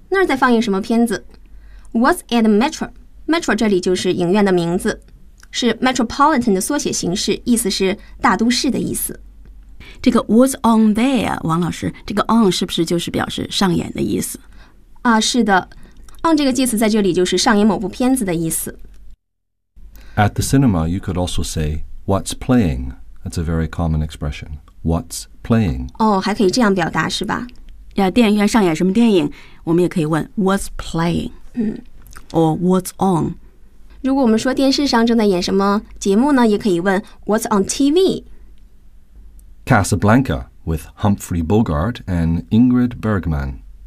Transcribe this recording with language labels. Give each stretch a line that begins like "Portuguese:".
Chinese: 那儿在放映什么片子 ？
English: What's at the metro?
Chinese: Metro 这里就是影院的名字，是 Metropolitan 的缩写形式，意思是大都市的意思。这个
English: What's on there?
Chinese: 王老师，这个 on 是不是就是表示上演的意思？啊，是的 ，on 这个介词在这里就是上演某部片子的意思。
English: At the cinema, you could also say, what's playing? That's a very common expression. What's playing?
Chinese: 哦，还可以这样表达是吧？电影院上演什么电影？我们也可以问
English: what's playing? Or what's on?
Chinese: 如果我们说电视上正在演什么节目呢，也可以问
English: what's on TV? Casablanca with Humphrey Bogart and Ingrid Bergman.